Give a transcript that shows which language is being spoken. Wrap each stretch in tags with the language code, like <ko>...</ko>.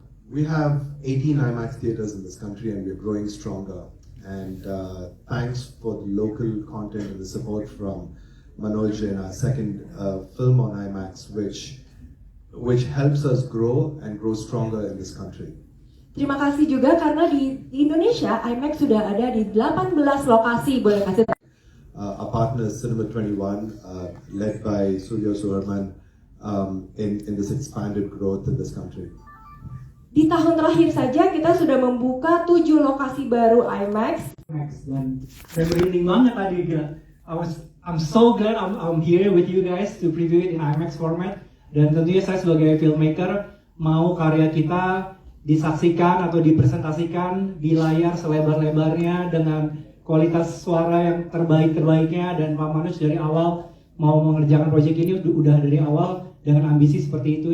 <en>We have 18 IMAX theaters in this country, and we're growing stronger. And thanks for the local content and the support from Manoj in our second film on IMAX, which helps us grow and grow stronger in this country.</en> <id>Terima kasih juga karena di Indonesia IMAX sudah ada di 18 lokasi, boleh kasih.</id> <en>Our partner is Cinema 21, led by Surya Suharman, in this expanded growth in this country.</en> <id>Di tahun terakhir saja kita sudah membuka 7 lokasi baru IMAX. Dan saya merinding banget tadi, gila.</id> <en>I'm so glad I'm here with you guys to preview it in IMAX format.</en> <id>Dan tentunya saya sebagai filmmaker mau karya kita disaksikan atau dipresentasikan di layar selebar-lebarnya dengan kualitas suara yang terbaik-terbaiknya. Dan Pak Manoj dari awal mau mengerjakan proyek ini udah dari awal dengan ambisi seperti itu.</id>